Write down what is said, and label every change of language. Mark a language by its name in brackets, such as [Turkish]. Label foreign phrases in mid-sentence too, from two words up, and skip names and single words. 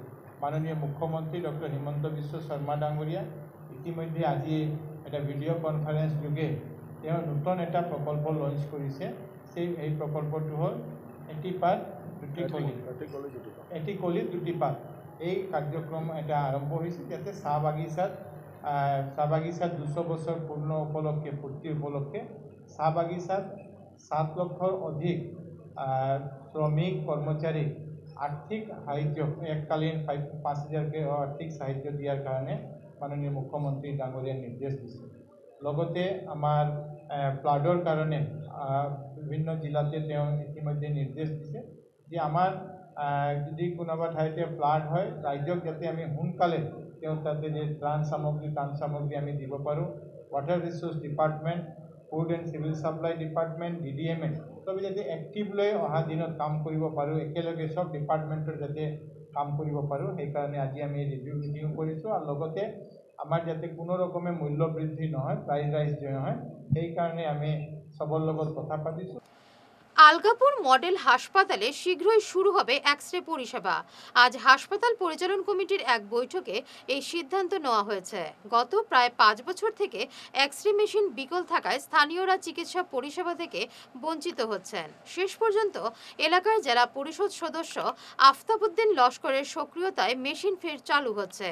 [Assamese] মাননীয় মুখ্যমন্ত্ৰী ডক্টৰ হিমন্ত বিশ্ব শৰ্মা ডাঙৰীয়া ইতিমধ্যে আজি এটা [English] video conference [Assamese] যোগে তেওঁ নতুন এটা প্ৰকল্প লঞ্চ কৰিছে। এই প্ৰকল্পটো হ'ল এটি পাত দুটি কলি, এটি কলি দুটি পাত। এই কাৰ্যক্ৰম এটা আৰম্ভ হৈছে, যাতে চাহ বাগিচাত চাহ বাগিচাত 200 বছর পূর্ণ উপলক্ষে পূর্তি উপলক্ষে চাহ বাগিচাত 7 লক্ষর অধিক শ্রমিক কর্মচারী আর্থিক সাহায্য এককালীন 5,000 আর্থিক সাহায্য দিয়ার কারণে মাননীয় মুখ্যমন্ত্রী ডাঙরিয়ার নির্দেশ দিছে। লগতে আমার ফ্লাডর কারণে বিভিন্ন জিলাতে ইতিমধ্যে নির্দেশ দিছে যে আমার যদি কোনোবা ঠাইতে ফ্লাড হয় রাজ্যক যাতে আমি সোনকালে তাতে যে ত্ৰাণ সামগ্ৰী আমি দিব পাৰোঁ। [English] water resource department, food and civil supply department, [Assamese] DDMA সবে যাতে এক্টিভ লৈ অহা দিনত কাম কৰিব পাৰোঁ, একেলগে সব ডিপার্টমেন্টৰ যাতে কাম কৰিব পাৰোঁ, সেইকাৰণে আজি আমি [English] review meeting [Assamese] কৰিছোঁ। আৰু লগতে আমাৰ যাতে কোনো রকমে মূল্য বৃদ্ধি নহয়, [English] price rise [Assamese] নহয়, সেইকাৰণে আমি সবার লগত কথা পাতিছোঁ। [Bangla] আলগাপুর মডেল হাসপাতালে শীঘ্রই শুরু হবে এক্স-রে পরিষেবা। আজ হাসপাতাল পরিচালন কমিটির এক বৈঠকে এই সিদ্ধান্ত নেওয়া হয়েছে। গত প্রায় 5 বছর থেকে এক্স-রে মেশিন বিকল থাকায় স্থানীয়রা চিকিৎসা পরিষেবা থেকে বঞ্চিত হচ্ছেন। শেষ পর্যন্ত এলাকার জেলা পরিষদ সদস্য আফতাবউদ্দিন লস্করের সক্রিয়তায় মেশিন ফের চালু হচ্ছে।